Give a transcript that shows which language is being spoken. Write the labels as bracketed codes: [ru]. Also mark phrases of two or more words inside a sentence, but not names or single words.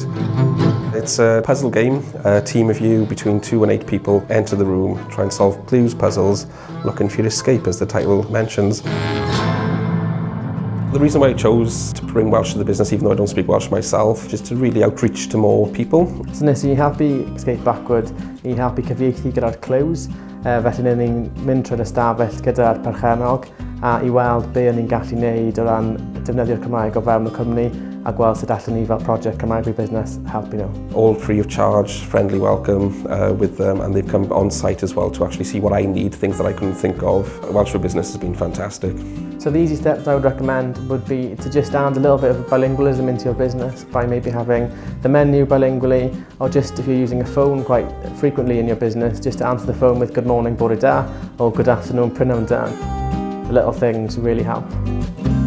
[en] It's a puzzle game. A team of you between 2 and 8 people enter the room, try and solve clues, puzzles, looking for your escape, as the title mentions. The reason why I chose to bring Welsh to the business, even though I don't speak Welsh myself, is to really outreach to more people. [cy] So nes I helpu Escape Blackwood I helpu cyfieithu gyda'r clues. Felly ni'n mynd trwy'r ystafell gyda'r perchenog a I weld be o'n i'n gallu neud o ran defnyddio'r Cymraeg o fewn y cwmni a gweld sut allan ni fel project Cymraeg Business helpu nhw. [en] All free of charge, friendly welcome with them, and they've come on site as well to actually see what I need, things that I couldn't think of. Welsh for Business has been fantastic. So the easy steps I would recommend would be to just add a little bit of bilingualism into your business by maybe having the menu bilingually, or just if you're using a phone quite frequently in your business, just to answer the phone with good morning, [cy] bore da, [en] or good afternoon, [cy] prynawn da. [en] The little things really help.